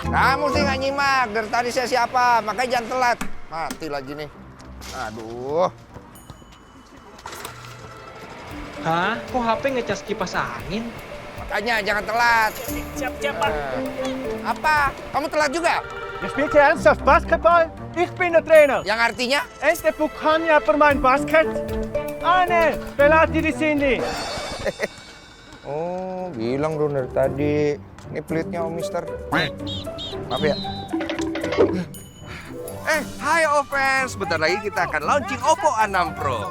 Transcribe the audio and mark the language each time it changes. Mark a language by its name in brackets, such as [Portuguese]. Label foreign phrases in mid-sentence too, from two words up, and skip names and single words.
[Indonesian] Kamu sih nggak nyimak. Dari tadi saya siapa. Makanya jangan telat. Mati lagi nih. Aduh. Hah? Kok HP ngecas kipas angin? Makanya jangan telat. Siap-siap, Pak. Apa? Kamu telat juga? [Dutch] Je speelt hier ernsthaft basketbal? Ik ben de trainer. [Indonesian] Yang artinya? Este bukannya permain basket? Aneh, pelatih di sini. Oh, bilang dong dari tadi. Ini pelitnya Om Mister. Maaf ya. Hai Opers, sebentar lagi kita akan launching Oppo A6 Pro.